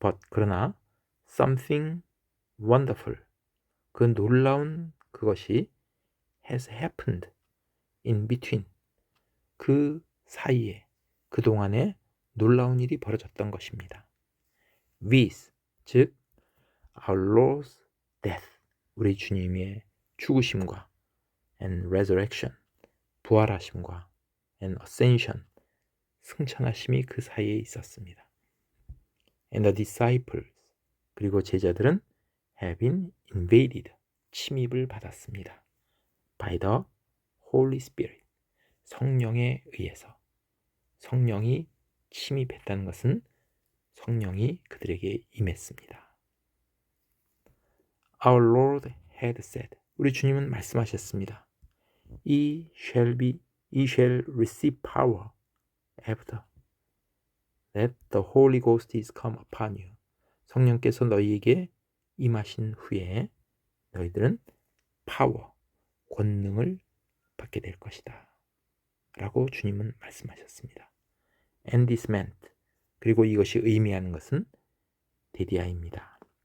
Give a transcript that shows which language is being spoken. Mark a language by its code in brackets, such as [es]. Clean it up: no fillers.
[ko] 그러나 [en] something wonderful, [ko] 그 놀라운 그것이 [en] has happened in between, [ko] 그 사이에, 그동안에 놀라운 일이 벌어졌던 것입니다. with, 즉 [en] our Lord's death, [ko] 우리 주님의 죽으심과 [en] and resurrection, [ko] 부활하심과 [en] and ascension, [ko] 승천하심이 그 사이에 있었습니다. [en] And the disciples, [ko] 그리고 제자들은 [en] have been invaded, [ko] 침입을 받았습니다. [en] by the Holy Spirit, [ko] 성령에 의해서. 성령이 침입했다는 것은 성령이 그들에게 임했습니다. [en] Our Lord had said, [ko] 우리 주님은 말씀하셨습니다. [en] Ye shall receive power after that the Holy Ghost is come upon you. [ko] 성령께서 너희에게 임하신 후에 너희들은 파워, 권능을 받게 될 것이다 라고 주님은 말씀하셨습니다. [en] And this meant, [ko] 그리고 이것이 의미하는 것은 데디아입니다.